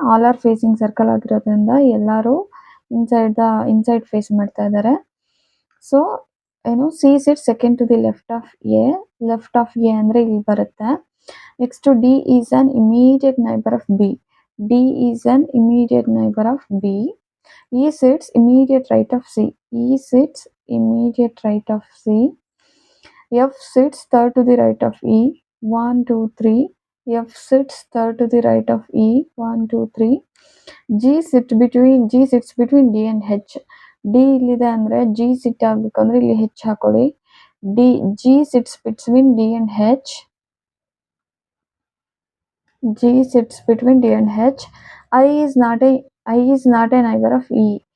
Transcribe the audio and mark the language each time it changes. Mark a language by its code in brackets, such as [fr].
[en] all are facing circle [kn] ಆಗಿರೋದ್ರಿಂದ ಎಲ್ಲರೂ inside face ಮಾಡ್ತಾ ಇದ್ದಾರೆ. [en] so [kn] ಏನು [en] C sits second to the left of A. Left of A [kn] ಅಂದ್ರೆ ಇಲ್ಲಿ ಬರುತ್ತೆ. [en] Next D is an immediate neighbour of B. D is an immediate neighbour of B. E sits immediate right of C. E sits immediate right of C. F sits third to the right of E. 1 2 3. F sits third to the right of E. 1 2 3. G sits between D and H. [kn] D ಇಲ್ಲಿದೆ ಅಂದ್ರೆ G ಸಿಟ್ ಆಗ್ಬೇಕಂದ್ರೆ ಇಲ್ಲಿ H ಹಾಕೊಳ್ಳಿ. [en] G sits between D and H. G sits between D and H. I is not a neighbor of E.